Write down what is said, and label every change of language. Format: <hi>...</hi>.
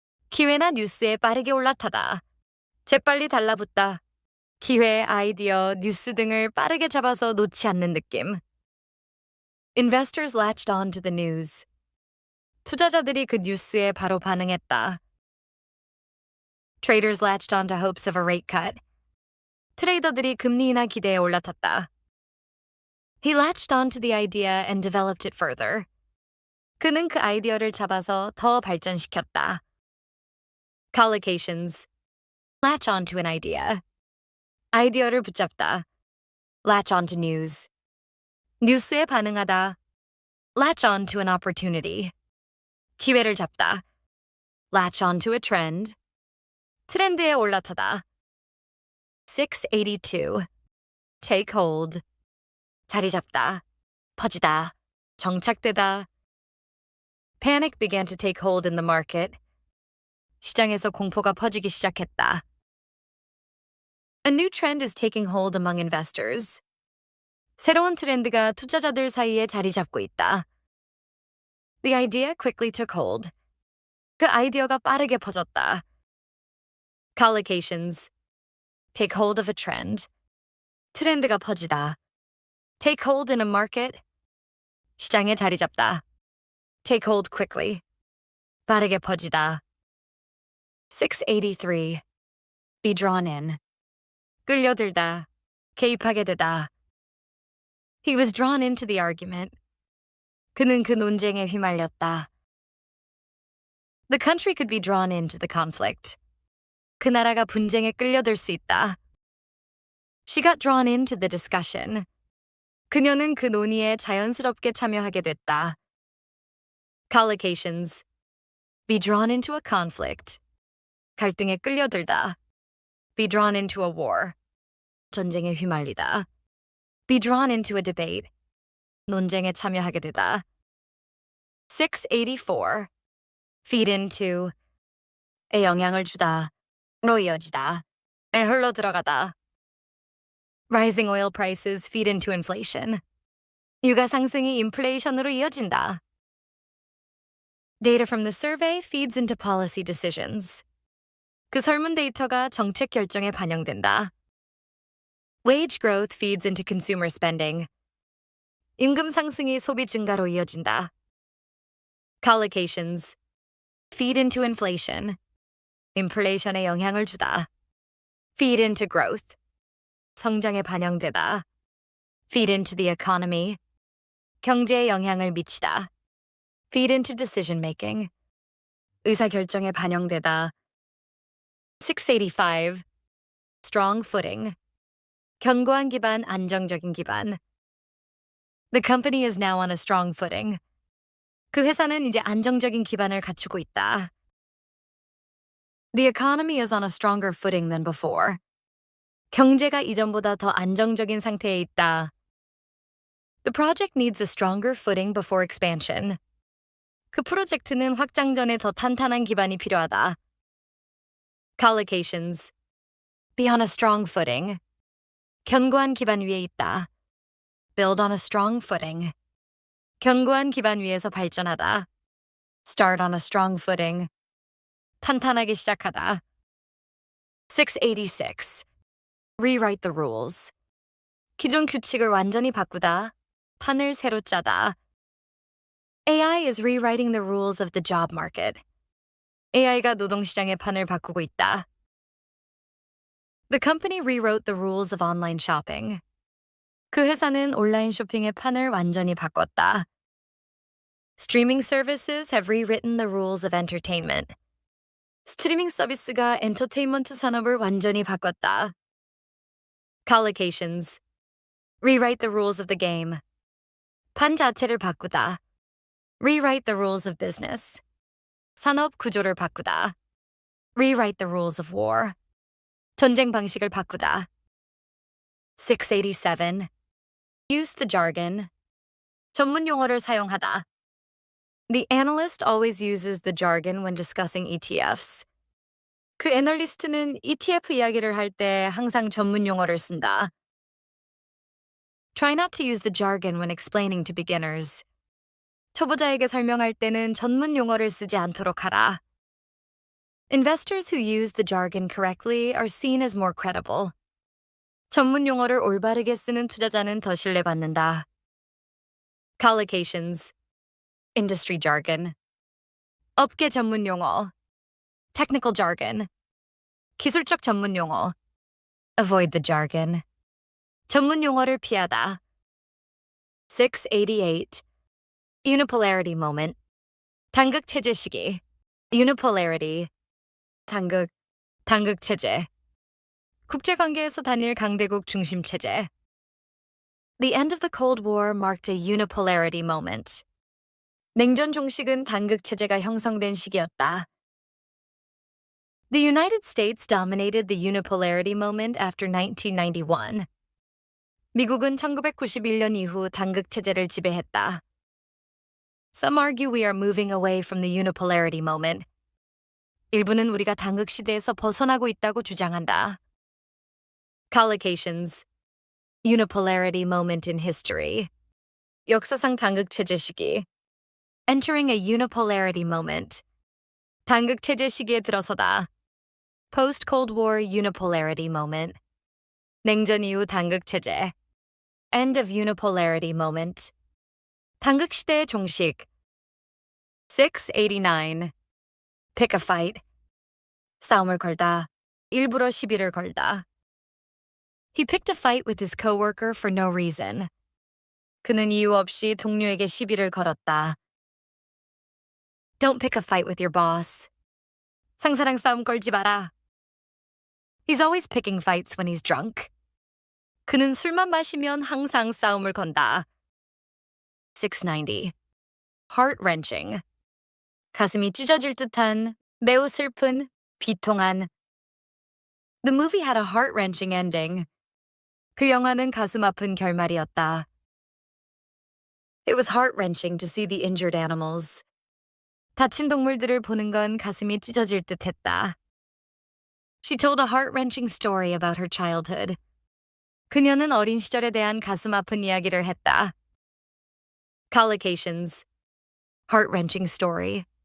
<ko>기회나 뉴스에 빠르게 올라타다. 재빨리 달라붙다. 기회, 아이디어, 뉴스 등을 빠르게 잡아서 놓지 않는 느낌.</ko> <en>Investors latched on to the news.</en> <ko>투자자들이 그 뉴스에 바로 반응했다.</ko> <en>Traders latched on to hopes of a rate cut.</en> <ko>트레이더들이 금리 인하 기대에 올라탔다.</ko> <en>He latched on to the idea and developed it further.</en> <ko>그는 그 아이디어를 잡아서 더 발전시켰다.</ko> <en>Collocations. Latch on to an idea.</en> <ko>아이디어를 붙잡다.</ko> <en>Latch on to news.</en> <ko>뉴스에 반응하다.</ko> <en>Latch on to an opportunity.</en> <ko>기회를 잡다.</ko> <en>Latch on to a trend.</en> <ko>트렌드에 올라타다. 682.</ko> <en>Take hold.</en> <ko>자리 잡다. 퍼지다. 정착되다.</ko> <en>Panic began to take hold in the market.</en> <ko>시장에서 공포가 퍼지기 시작했다.</ko> <en>A new trend is taking hold among investors.</en> <ko>새로운 트렌드가 투자자들 사이에 자리 잡고 있다.</ko> <en>The idea quickly took hold.</en> <ko>그 아이디어가 빠르게 퍼졌다.</ko> <en>Collocations. Take hold of a trend.</en> <ko>트렌드가 퍼지다.</ko> <en>Take hold in a market.</en> <ko>시장에 자리 잡다.</ko> <en>Take hold quickly.</en> <ko>빠르게 퍼지다.</ko> <en>683. Be drawn in.</en> <ko>끌려들다. 개입하게 되다.</ko> <en>He was drawn into the argument.</en> <ko>그는 그 논쟁에 휘말렸다.</ko> <en>The country could be drawn into the conflict.</en> <ko>그 나라가 분쟁에 끌려들 수 있다.</ko> <en>She got drawn into the discussion.</en> <ko>그녀는 그 논의에 자연스럽게 참여하게 됐다.</ko> <en>Collocations. Be drawn into a conflict.</en> <ko>갈등에 끌려들다.</ko> <en>Be drawn into a war.</en> <ko>전쟁에 휘말리다.</ko> <en>Be drawn into a debate.</en> <ko>논쟁에 참여하게 되다. 684.</ko> <en>Feed into.</en> <ko>에 영향을 주다. 로 이어지다. 에 흘러 들어가다.</ko> <en>Rising oil prices feed into inflation.</en> <ko>유가 상승이 인플레이션으로 이어진다.</ko> <en>Data from the survey feeds into policy decisions.</en> <ko>그 설문 데이터가 정책 결정에 반영된다.</ko> <en>Wage growth feeds into consumer spending.</en> <ko>임금 상승이 소비 증가로 이어진다.</ko> <en>Collocations. Feed into inflation.</en> <ko>인플레이션에 영향을 주다.</ko> <en>Feed into growth.</en> <ko>성장에 반영되다.</ko> <en>Feed into the economy.</en> <ko>경제에 영향을 미치다.</ko> <en>Feed into decision making.</en> <ko>의사결정에 반영되다. 685.</ko> <en>Strong footing.</en> <ko>견고한 기반, 안정적인 기반.</ko> <en>The company is now on a strong footing.</en> <ko>그 회사는 이제 안정적인 기반을 갖추고 있다.</ko> <en>The economy is on a stronger footing than before.</en> <ko>경제가 이전보다 더 안정적인 상태에 있다.</ko> <en>The project needs a stronger footing before expansion.</en> <ko>그 프로젝트는 확장 전에 더 탄탄한 기반이 필요하다.</ko> <en>Collocations. Be on a strong footing.</en> <ko>견고한 기반 위에 있다.</ko> <en>Build on a strong footing.</en> <ko>견고한 기반 위에서 발전하다.</ko> <en>Start on a strong footing.</en> <ko>탄탄하게 시작하다. 686.</ko> <en>Rewrite the rules.</en> <ko>기존 규칙을 완전히 바꾸다. 판을 새로 짜다.</ko> <en>AI is rewriting the rules of the job market.</en> <ko>AI가 노동시장의 판을 바꾸고 있다.</ko> <en>The company rewrote the rules of online shopping.</en> <ko>그 회사는 온라인 쇼핑의 판을 완전히 바꿨다.</ko> <en>Streaming services have rewritten the rules of entertainment.</en> <ko>스트리밍 서비스가 엔터테인먼트 산업을 완전히 바꿨다.</ko> <en>Collocations. Rewrite the rules of the game.</en> <ko>판 자체를 바꾸다.</ko> <en>Rewrite the rules of business.</en> <ko>산업 구조를 바꾸다.</ko> <en>Rewrite the rules of war.</en> <ko>전쟁 방식을 바꾸다. 687.</ko> <en>Use the jargon.</en> <ko>전문 용어를 사용하다.</ko> <en>The analyst always uses the jargon when discussing ETFs.</en> <ko>그 애널리스트는 ETF 이야기를 할 때 항상 전문 용어를 쓴다.</ko> <en>Try not to use the jargon when explaining to beginners.</en> <ko>초보자에게 설명할 때는 전문 용어를 쓰지 않도록 하라.</ko> <en>Investors who use the jargon correctly are seen as more credible.</en> <ko>전문 용어를 올바르게 쓰는 투자자는 더 신뢰받는다.</ko> <en>Collocations, industry jargon.</en> <ko>업계 전문 용어,</ko> <en>technical jargon.</en> <ko>기술적 전문 용어,</ko> <en>avoid the jargon.</en> <ko>전문 용어를 피하다. 688.</ko> <en>Unipolarity moment.</en> <ko>당극 체제 시기.</ko> <en>Unipolarity.</en> <ko>당극 체제. 국제 관계에서 단일 강대국 중심 체제.</ko> <en>The end of the Cold War marked a unipolarity moment.</en> <ko>냉전 종식은 당극 체제가 형성된 시기였다.</ko> <en>The United States dominated the unipolarity moment after 1991.</en> <ko>미국은 1991년 이후 당극 체제를 지배했다.</ko> <en>Some argue we are moving away from the unipolarity moment.</en> <ko>일부는 우리가 당극 시대에서 벗어나고 있다고 주장한다.</ko> <en>Collocations, unipolarity moment in history.</en> <ko>역사상 당극 체제 시기.</ko> <en>Entering a unipolarity moment.</en> <ko>당극 체제 시기에 들어서다.</ko> <en>Post-Cold War unipolarity moment.</en> <ko>냉전 이후 당극 체제.</ko> <en>End of unipolarity moment.</en> <ko>당극 시대의 종식. 689.</ko> <en>Pick a fight.</en> <ko>싸움을 걸다. 일부러 시비를 걸다.</ko> <en>He picked a fight with his coworker for no reason.</en> <ko>그는 이유 없이 동료에게 시비를 걸었다.</ko> <en>Don't pick a fight with your boss.</en> <ko>상사랑 싸움 걸지 마라.</ko> <en>He's always picking fights when he's drunk.</en> <ko>그는 술만 마시면 항상 싸움을 건다.</ko> <en>690. Heart-wrenching.</en> <ko>가슴이 찢어질 듯한, 매우 슬픈, 비통한.</ko> <en>The movie had a heart-wrenching ending.</en> <ko>그 영화는 가슴 아픈 결말이었다.</ko> <en>It was heart-wrenching to see the injured animals.</en> <ko>다친 동물들을 보는 건 가슴이 찢어질 듯했다.</ko> <en>She told a heart-wrenching story about her childhood.</en> <ko>그녀는 어린 시절에 대한 가슴 아픈 이야기를 했다.</ko> <en>Collocations, heart-wrenching story.</en>